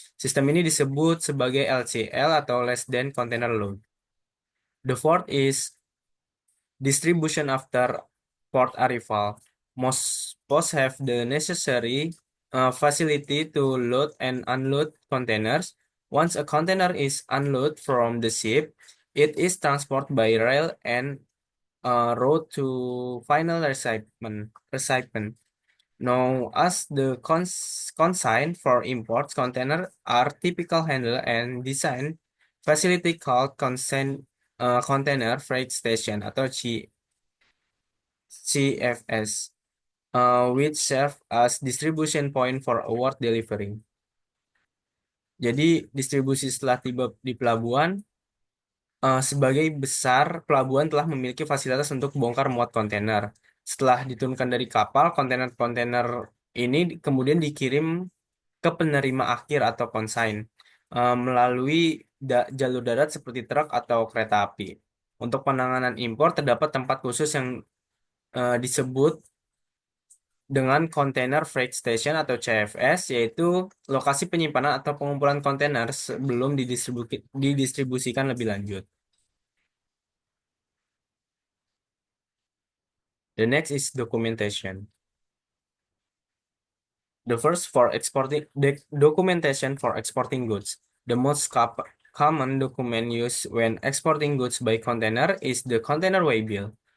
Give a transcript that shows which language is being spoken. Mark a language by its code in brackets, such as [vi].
[id] Sistem ini disebut sebagai LCL atau less than container load. [en] The fourth is distribution after port arrival. Most ports have the necessary facility to load and unload containers. Once a container is unloaded from the ship, it is transported by rail and road to final recipient. Now, as the consign for imports, containers are typical handle and design facility called container freight station atau CFS, which serve as distribution point for award delivery. [id] Jadi distribusi setelah tiba di pelabuhan, sebagai besar pelabuhan telah memiliki fasilitas untuk bongkar muat kontainer. Setelah diturunkan dari kapal, kontainer-kontainer ini kemudian dikirim ke penerima akhir atau konsign melalui jalur darat seperti truk atau kereta api. Untuk penanganan impor terdapat tempat khusus yang disebut dengan Container Freight Station atau CFS, yaitu lokasi penyimpanan atau pengumpulan kontainer sebelum didistribusikan lebih lanjut. [en] The next is documentation. The first for exporting documentation for exporting goods. The most common document used when exporting goods by container is the container way bill.